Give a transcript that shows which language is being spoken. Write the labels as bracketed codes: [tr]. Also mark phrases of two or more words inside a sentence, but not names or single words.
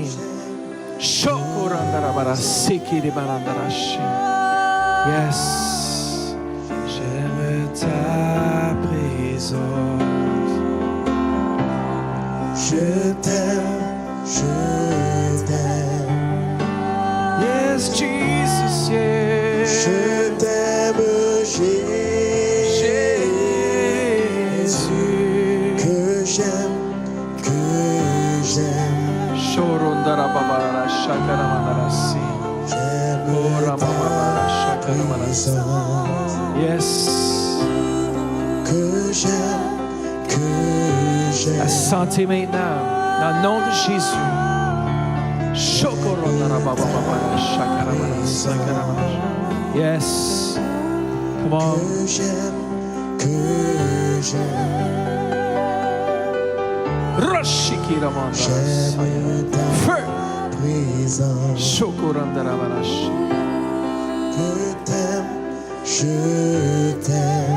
[fr] Yes. J'aime ta présence. Je t'aime, je t'aime. [en] Yes, Jesus, yeah. [fr] Je t'aime, Jésus. Que j'aime, que j'aime. Shorondara babara shakara mandarasi. J'aime ta présence. Yes. Que j'aime, que j'aime. La santé maintenant, dans le nom de Jésus. Shokorondara babara shakara mandarasi. [en] Yes. Come on. [fr] Que j'aime, que j'aime. Roshikira mandarasi. J'aime ta Feu. présence. Shokorondara barashi. Je t'aime.